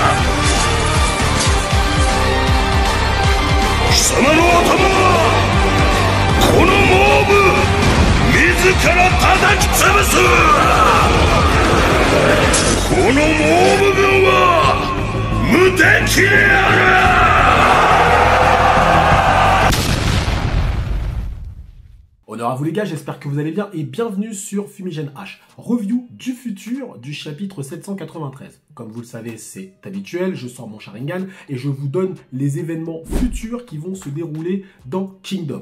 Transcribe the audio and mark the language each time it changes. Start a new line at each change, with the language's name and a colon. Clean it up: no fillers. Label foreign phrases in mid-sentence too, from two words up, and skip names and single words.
Japanese: 貴様の頭はこのモーブ自ら叩き潰す。このモーブ軍は無敵である。
French: Honneur à vous les gars, j'espère que vous allez bien et bienvenue sur Fumigène H, review du futur du chapitre 793. Comme vous le savez, c'est habituel, je sors mon Sharingan et je vous donne les événements futurs qui vont se dérouler dans Kingdom.